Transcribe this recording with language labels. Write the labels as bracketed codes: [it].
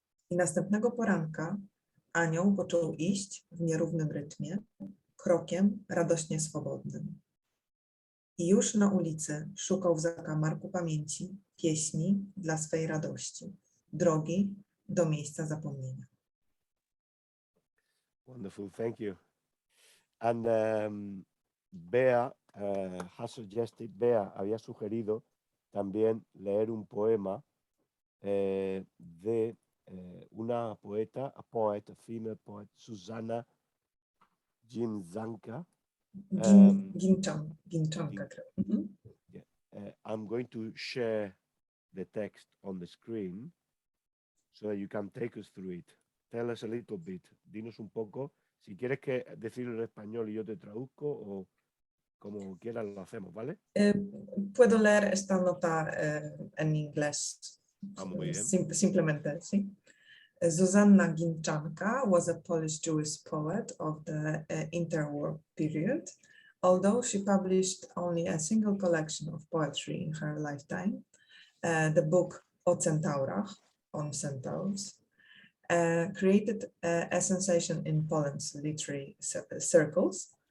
[pl] I następnego poranka anioł począł iść w nierównym rytmie, krokiem radośnie swobodnym. I już na ulicy szukał w zakamarku pamięci pieśni dla swej radości, drogi do miejsca zapomnienia. [en] Wonderful, thank you. And Bea has suggested, [es] Bea había sugerido también leer un poema de una poeta, [en] a poet, a female poet, [es] Susanna Ginczanka. Ginczanka. [en] Yeah. I'm going to share the text on the screen so that you can take us through it. Tell us a little bit. [es] Dinos un poco. Si quieres que decirlo en español y yo te traduzco, o como quieras lo hacemos, ¿vale? Puedo leer esta nota en inglés. Muy bien. Simplemente, sí. [en] Zuzanna Ginczanka was a Polish Jewish poet of the interwar period. Although she published only a single collection of poetry in her lifetime, the book O Centaurach, on centaurs, created a sensation in Poland's literary circles.